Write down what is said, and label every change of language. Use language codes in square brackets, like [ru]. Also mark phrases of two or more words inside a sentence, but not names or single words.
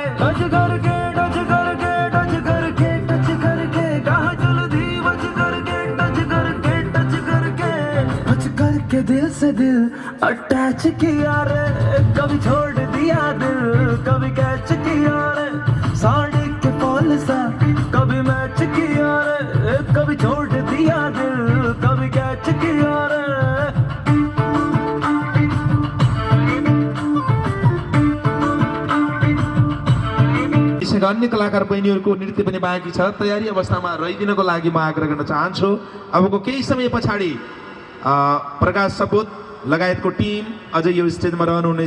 [hi] टच करके टच करके टच करके टच करके कहा जल्दी बच करके टच करके टच करके टच करके दिल से दिल अटैच किया रे। कभी छोड़ दिया दिल, कभी कैच किया रे। साड़ी के फॉल सा कभी मैच किया रे, कभी छोड़ दिया दिल, कभी कैच किया रे। [ne] अन्य कलाकार बहिनीहरूको नृत्य पनि बाँकी छ। तयारी अवस्थामा रहिदिनको लागि म आग्रह गर्न चाहन्छु। अबको केही समय पछाडि प्रकाश सपुत लगायतको टिम अझै यो स्टेजमा रहनुहुनेछ।